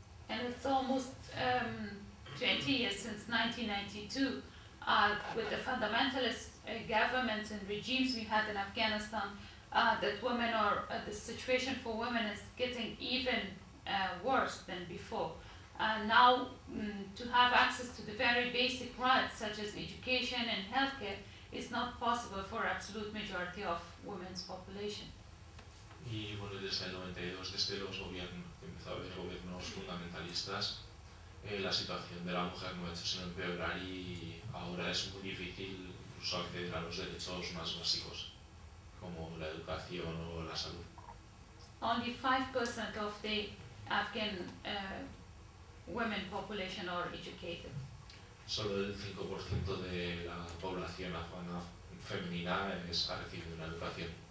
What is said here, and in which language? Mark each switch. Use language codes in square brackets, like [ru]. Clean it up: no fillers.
[en] And it's almost 20 years since 1992, with the fundamentalist governments and regimes we had in Afghanistan, that women are the situation for women is getting even worse than before. Now, to have access to the very basic rights such as education and healthcare is not possible for absolute majority of women's population. [es] Y bueno, desde el 92, desde los gobiernos, que empezó a haber gobiernos fundamentalistas, la situación de la mujer no ha hecho sino empeorar y ahora es muy difícil incluso acceder a los derechos más básicos, como la educación o la salud. [en] Only 5% of the Afghan women population are educated. [es] Solo el 5% de la población afgana femenina ha recibido una educación.